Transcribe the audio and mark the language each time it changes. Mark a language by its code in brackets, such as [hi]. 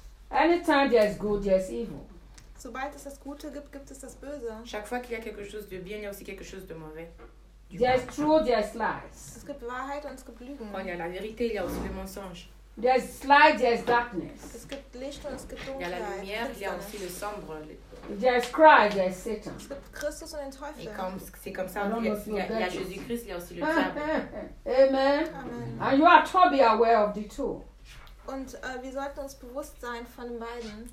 [en] Anytime there's good, there's evil. [de] Sobald es das Gute gibt, gibt es das Böse. [fr] Chaque fois qu'il y a quelque chose de bien, il y a aussi quelque chose de mauvais. [en] There's truth, there's lies. [de] Es gibt Wahrheit und es gibt Lügen. [fr] Quand il y a la vérité, il y a aussi le mensonge. [en] There's light, there's darkness. [de] Es gibt Licht und es gibt Dunkelheit. [fr] Il y a la lumière, il y a aussi le sombre. [en] There's Christ, there's Satan. [de] Es gibt Christus und den Teufel. [fr] Et comme, c'est comme ça, il y a Jésus-Christ, il y a aussi le diable. [en] Amen. And you are totally aware of the two. [de] Und wir sollten uns bewusst sein von den beiden.